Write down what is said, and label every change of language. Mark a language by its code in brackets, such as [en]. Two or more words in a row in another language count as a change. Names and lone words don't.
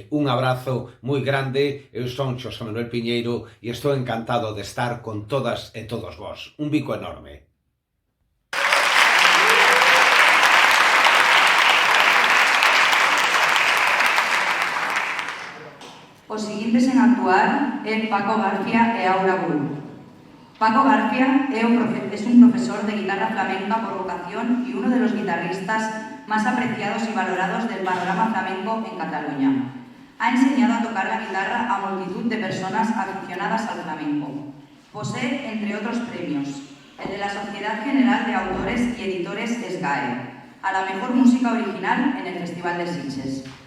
[gl] Un abrazo moi grande, eu son Xosé Manuel Piñeiro e estou encantado de estar con todas e todos vós. Un bico enorme. Os seguintes en actuar é Paco García e Aura Bull. [es] Paco García es un profesor de guitarra flamenca por vocación y uno de los guitarristas más apreciados y valorados del panorama flamenco en Cataluña. Ha enseñado a tocar la guitarra a multitud de personas aficionadas al flamenco. Posee, entre otros premios, el de la Sociedad General de Autores y Editores SGAE, a la mejor música original en el Festival de Sitges.